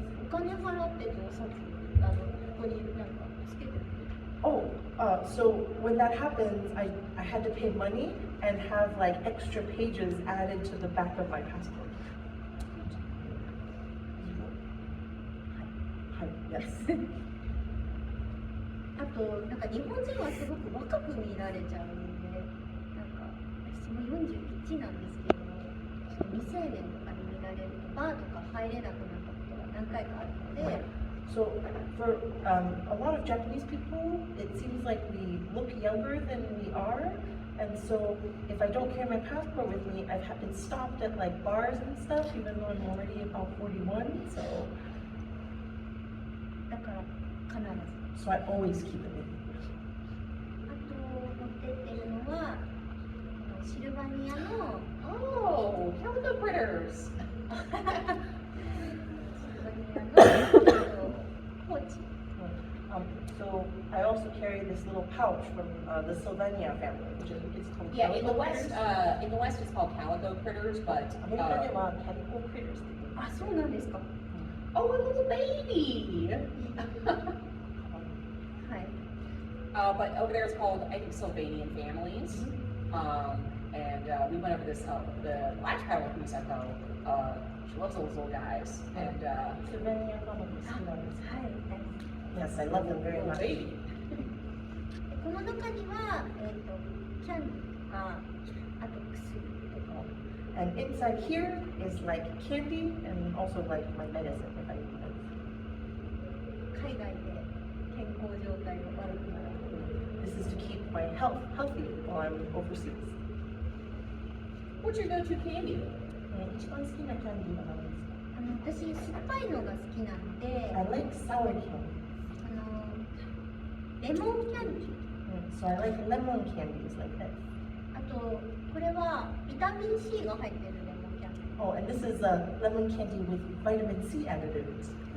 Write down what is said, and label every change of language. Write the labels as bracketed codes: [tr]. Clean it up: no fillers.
[ja] お金払って増刷ここになんかつけてる [en] Oh, so when that happens, I had to pay money and have like extra pages added to the back of my passport. Hi, yes. [ja] あとなんか日本人はすごく若く見られちゃうんでなんか私も41なんですけど未成年とかに見られるとバーとか入れなくなったことが何回かあるので [en] So for a lot of Japanese people, it seems like we look younger than we are. And so if I don't carry my passport with me, I've been stopped at like bars and stuff, even though I'm already about 41. So [ja] だから必ず [en] I always keep it with me. [ja] あと持ってってるのはシルバニアの [en] Oh, calico critters. [ja] シルバニアのポーチ [en] So I also carry this little pouch from the Sylvania family, which is it's called Yeah, in the calico West, critters. it's called calico critters, but [ja] アメリカではcalico critters って言う。あそうなんですか [en] oh, a little baby. [ja] はい [en] But over there it's called, I think, Sylvanian families. And we went over this, the last travel with Misako. She loves those little guys. And [ja] Sylvania family 好きなんです。はい [en] Yes, I love them very little much. baby. [ja] この中には、キャンディーとかあと薬とか [en] And inside here is like candy and also like my medicine if I need it. [ja] 海外で健康状態が悪くなる [en] This is to keep my health healthy while I'm overseas. What's your go-to candy? [ja] 一番好きなキャンディーは何ですか？私酸っぱいのが好きなので [en] I like sour candy. [ja] レモンキャンディー [en] So I like lemon candies like this. [ja] あとこれはビタミン C が入ってるレモンキャンディー [en] Oh, and this is a lemon candy with vitamin C additives.